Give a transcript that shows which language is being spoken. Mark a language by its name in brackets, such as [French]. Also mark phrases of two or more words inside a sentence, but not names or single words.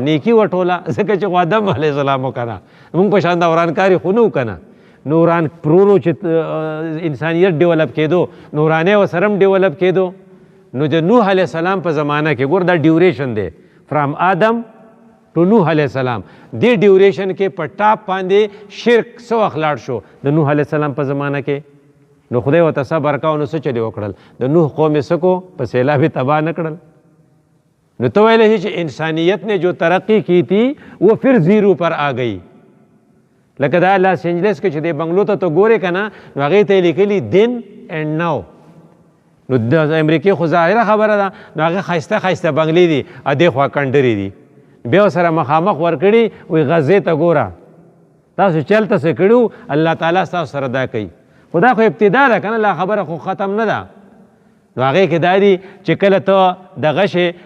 [Pashto] نیکي وټوله ځکه چې خو آدم علیه السلام و که نه موږ په شان د ورانکاري خو نه و که نه نوران پرورو چې انسانیت ډیولپ کېدو نورانۍ ورسره هم ډیولپ کېدو نو د نوح علیه السلام په زمانه کې ګور دا ډیوریشن دی فرام آدم ټو نوح علیه السلام دې ډیوریشن کې په ټاپ باندې شرک څه وخت لاړ شو د نوح علیه السلام په زمانه کې نو خدای ورته صبر کاو نو څه چلې وکړل د نوح قوم یې څه کو په سیلاب یې تباه نه کړل نو ته ویلی چې [Urdu] انسانیت نے جو ترقی کی تھی وہ پھر زیرو پر آ گئی [Pashto] لکه دا لاس اینجلس کې چې دی بنګلو ته ګورې که نه نو هغې ته یې لیکلي [English] then and now [Pashto] نو د امریکې خو ظاهره خبره ده نو هغه ښایسته ښایسته بنګلې دي دې خوا کنډرې دي بیا ورسره مخامخ ورکړي وایي غزې ته ګوره تاسو چلته څه کړي الله تعالی ستاسو سره دا کوي خو دا خو ابتدا ده که نه لا خبره خو ختم نه ده نو هغې کې دا دي چې کله ته دغه شې